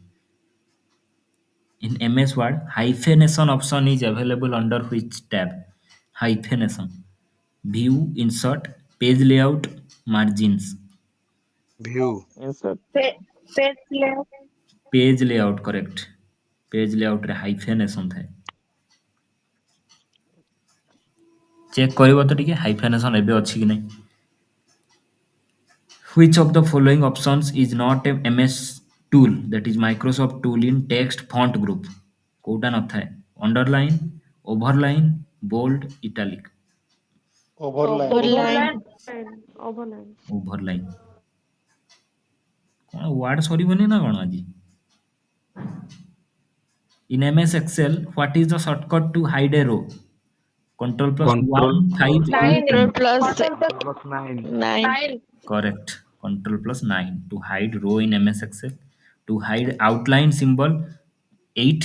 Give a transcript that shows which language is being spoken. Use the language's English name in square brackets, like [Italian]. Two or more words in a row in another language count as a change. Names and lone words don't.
[English] In MS Word, hyphenation option is available under which tab? Hyphenation, view, insert, page layout, margins। view, insert Page layout. Page layout correct। page layout रे hyphenation ଥାଏ। ଚେକ୍ କରିବ [Odia] ତ ଟିକେ hyphenation ଏବେ ଅଛି କି ନାହିଁ। [English] Which of the following options is not a MS tool, that is Microsoft tool in text font group? [Odia] କୋଉଟା ନଥାଏ? [English] underline, overline, bold, italic। Overline. overline, Overland. overline, overline। [Odia] କଣ ୱାର୍ଡ ସରିବନି ନା କଣ ଆଜି? [English] In MS Excel, what is the shortcut to hide a row? Control plus control 1, 5, plus 8, 9। control 9. plus Control plus plus 9, 9, 9. Correct. Control plus 9 to hide row in MS Excel. To hide outline symbol 8.